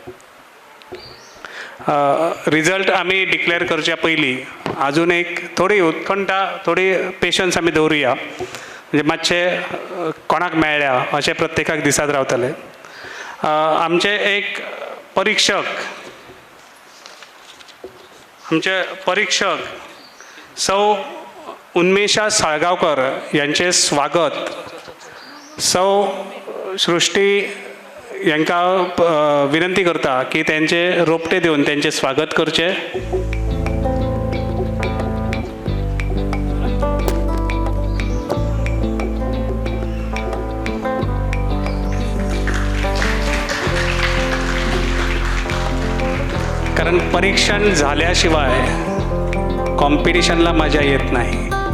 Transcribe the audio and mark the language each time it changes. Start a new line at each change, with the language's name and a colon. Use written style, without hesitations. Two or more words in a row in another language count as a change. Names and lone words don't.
Konkani: रिजल्ट आम्ही डिक्लेअर करच्या पयलीं अजून एक थोडी उत्कंठा, थोडी पेशन्स आमी दवरुया. म्हणजे मातशें कोणाक मेळ्ळ्या अशें प्रत्येकाक दिसत रावतले. आमचे एक परीक्षक सौ उन्मेषा साळगांवकर यांचे स्वागत सौ सृष्टी यांका विनंती करता की त्यांचे रोपटे देऊन त्यांचे स्वागत करचे.
Marathi: कारण परीक्षण झाल्याशिवाय कॉम्पिटिशनला मजा येत नाही.